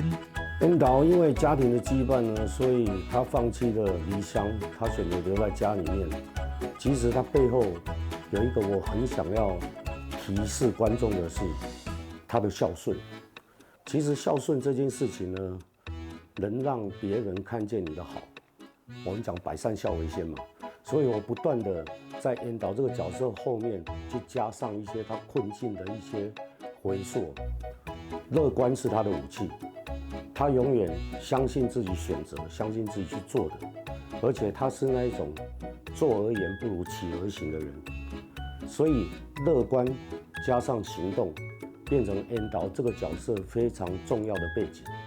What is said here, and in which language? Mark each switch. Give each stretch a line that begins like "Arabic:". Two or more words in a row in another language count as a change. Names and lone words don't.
Chinese: 恩導因為家庭的羈絆呢，所以他放棄了離鄉，他選擇留在家裡面。其實他背後有一個我很想要提示觀眾的是他的孝順。其實孝順這件事情呢，能讓別人看見你的好。我們講百善孝為先嘛，所以我不斷的在恩导这个角色后面去加上一些他困境的一些回溯。乐观是他的武器，他永远相信自己选择，相信自己去做的，而且他是那一种坐而言不如起而行的人，所以乐观加上行动，变成恩导这个角色非常重要的背景。